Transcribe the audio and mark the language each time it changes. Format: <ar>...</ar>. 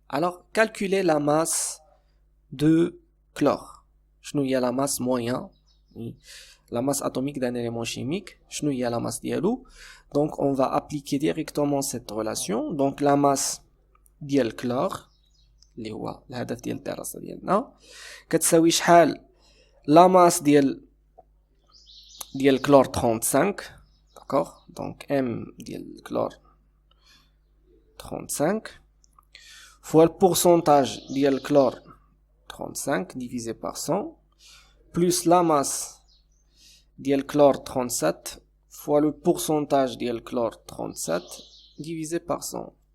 <fr>alors calculer la masse de chlore.</fr> <ar>شنو هي</ar> <fr>لا ماس موين la masse atomique d'un élément chimique, شنو هي la masse</fr> <ar>ديالو.</ar> <fr>donc on va appliquer directement cette relation. donc la masse</fr> <ar>ديال الكلور اللي هو الهدف ديال الدراسة ديالنا كتساوي شحال</ar> <fr>la masse</fr> <ar>ديال الكلور 35</ar> <fr>d'accord. donc M</fr> <ar>ديال الكلور</ar> <fr>35 fois le pourcentage ديال الكلور 35 divisé par 100 plus la masse ديال الكلور 37 fois le pourcentage ديال الكلور 37 divisé par 100.</fr>